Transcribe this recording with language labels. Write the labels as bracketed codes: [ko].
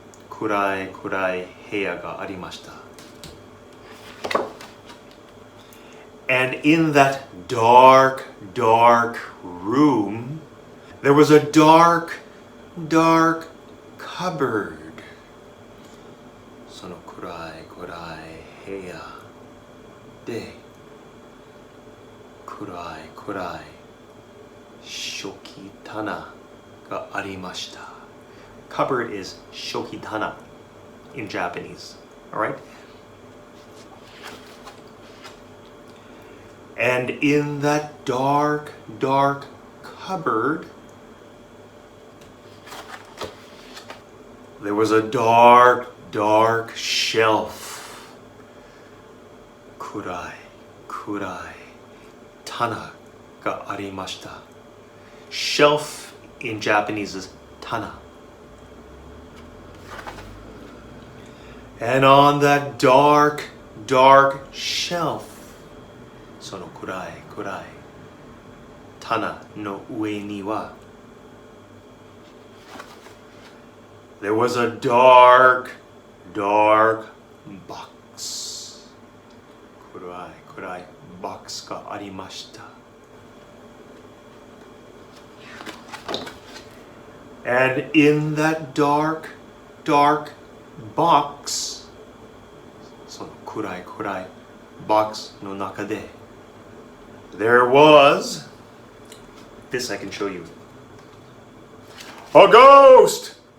[ja] Kurai, kurai, heya ga arimashita. [en] And in that dark, dark room, there was a dark, dark cupboard. [ja] その暗い暗い部屋で暗い暗い食器棚がありました。 [en] Cupboard is shokitana in Japanese. All right? And in that dark, dark cupboard, there was a dark, dark shelf. [ja] Kurai, kurai, tana ga arimashita. [en] Shelf in Japanese is tana. And on that dark, dark shelf, [ja] その暗い暗い棚の上には [en] there was a dark, dark box. [ja] 暗い暗い box がありました。 [en] And in that dark, dark box, [ja] その暗い暗い box の中で [en] there was, this I can show you, a ghost!